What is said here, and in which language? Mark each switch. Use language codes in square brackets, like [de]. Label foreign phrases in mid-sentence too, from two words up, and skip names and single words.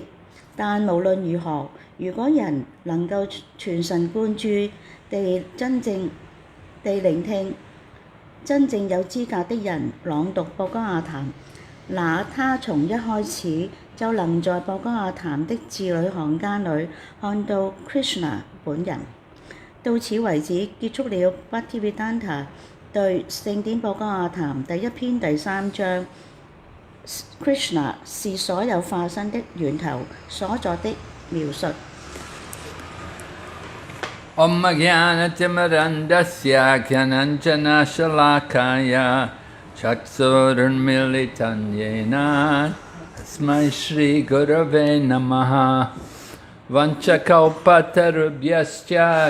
[zh] 但無論如何，如果人能夠全神貫注地真正地聆聽真正有資格的人朗讀博伽亞壇，那他從一開始就能在博伽亞壇的字裏行間裏看到 Krishna 本人。到此為止，結束了 Bhaktivedanta 對聖典博伽亞壇第1篇第3章 Krishna 是所有化身的源頭所作的描述。 [sa] ॐ अज्ञानतिमिरान्धस्य ज्ञानाञ्जनशलाकया चक्षुरुन्मीलितं येन तस्मै श्रीगुरवे नमः वाञ्छाकल्पतरुभ्यश्च